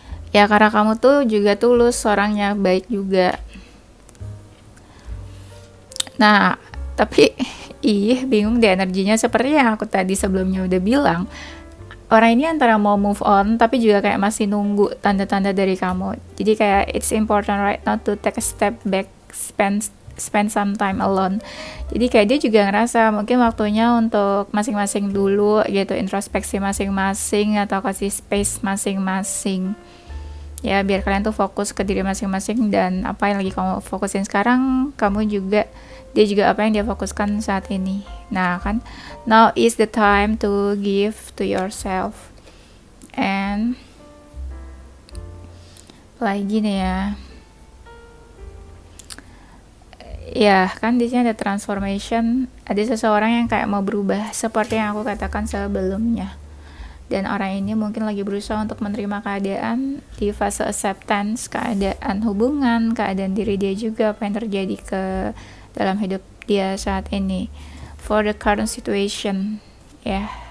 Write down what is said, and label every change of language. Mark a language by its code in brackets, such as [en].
[id] Ya karena kamu tuh juga tulus, orangnya baik juga. Nah, tapi bingung deh energinya, seperti yang aku tadi sebelumnya udah bilang. Orang ini antara mau move on tapi juga kayak masih nunggu tanda-tanda dari kamu. Jadi kayak [en] it's important right now to take a step back, spend some time alone. [id] Jadi kayak dia juga ngerasa mungkin waktunya untuk masing-masing dulu gitu, introspeksi masing-masing atau kasih space masing-masing. Ya biar kalian tuh fokus ke diri masing-masing, dan apa yang lagi kamu fokusin sekarang, dia juga apa yang dia fokuskan saat ini. Nah kan, [en] now is the time to give to yourself. [id] And lagi nih ya kan di sini ada transformation, ada seseorang yang kayak mau berubah seperti yang aku katakan sebelumnya. Dan orang ini mungkin lagi berusaha untuk menerima keadaan di fase acceptance, keadaan hubungan, keadaan diri dia juga, apa yang terjadi dalam hidup dia saat ini, [en] for the current situation, [id] ya.